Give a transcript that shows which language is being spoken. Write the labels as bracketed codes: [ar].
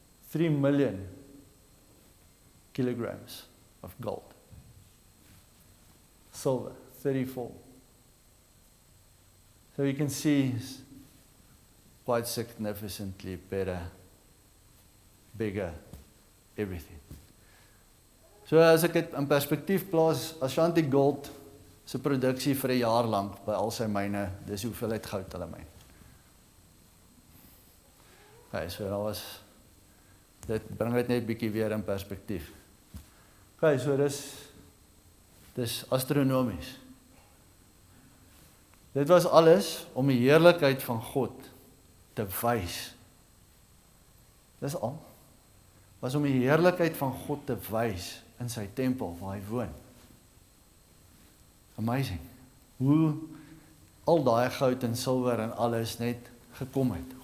[en] 3 million kilograms of gold. Silver, 34. So you can see it's quite significantly better, bigger, everything. [af] So as ek dit in perspektief plaas, Ashanti Gold se produksie vir 'n jaar lank by al sy myne, dis hoeveelheid goud hulle myn. Okay, so dit bring dit net bietjie weer in perspektief. Okay, so dis astronomies. Dit was alles om die heerlikheid van God te wys. Dis al. Was om die heerlikheid van God te wys in sy tempel waar hy woon. [en] Amazing. [af] Hoe al daai goud en silwer en alles net gekom het.